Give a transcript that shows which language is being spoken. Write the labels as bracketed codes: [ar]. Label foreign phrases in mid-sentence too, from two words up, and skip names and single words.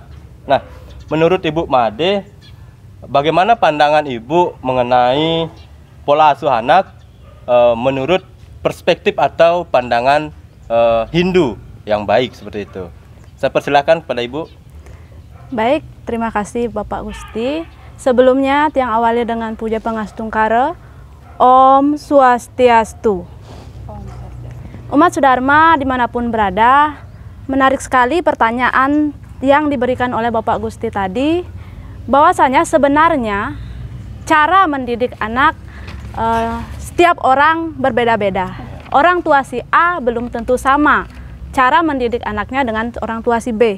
[id] Nah, menurut Ibu Made, bagaimana pandangan Ibu mengenai pola asuh anak menurut perspektif atau pandangan Hindu yang baik seperti itu? Saya persilakan kepada Ibu. Baik, terima kasih Bapak Gusti. Sebelumnya tiang awali dengan [ban] puja pangastungkara. [sa] Om Swastiastu. [id] Umat sedharma dimanapun berada, menarik sekali pertanyaan yang diberikan oleh Bapak Gusti tadi, bahwasanya sebenarnya cara mendidik anak setiap orang berbeda-beda. Orang tua si A belum tentu sama cara mendidik anaknya dengan orang tua si B.